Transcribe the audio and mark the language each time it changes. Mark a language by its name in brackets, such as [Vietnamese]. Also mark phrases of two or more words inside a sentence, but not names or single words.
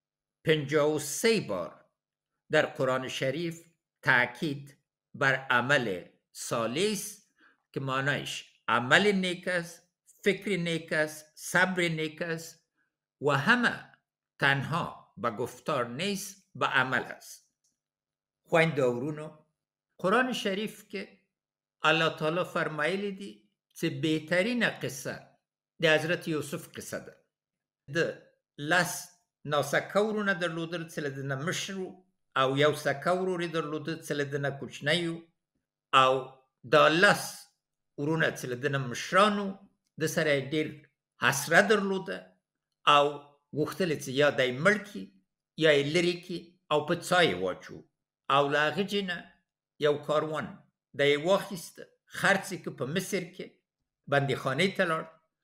[Persian] 53 بار در قرآن شریف تاکید بر عمل صالح است که معنایش عمل نیک است، فکر نیک است، صبر نیک است و همه تنها به گفتار نیست، به عمل است. [Pashto] خوین داورونو، قرآن شریف که الله تعالی فرمایلی دی چې بهترین قصه د حضرت یوسف قصه ده. د لس ناسکه ورونه درلودل چې له ده نه مشر او یو سکه ورور یې درلوده چې له ده نه کوچنی او دا لس ورونه چې له ده نه مشران د سره ډېر حسره درلوده او غوښتل چې یا دی مړ کړي یا یې لرې کړي او په څاه یې واچو او له هغه ځای نه یو کاروان دی یې واخیسته، خرڅ یې که په مصر کې بندیخانې ته لاړ.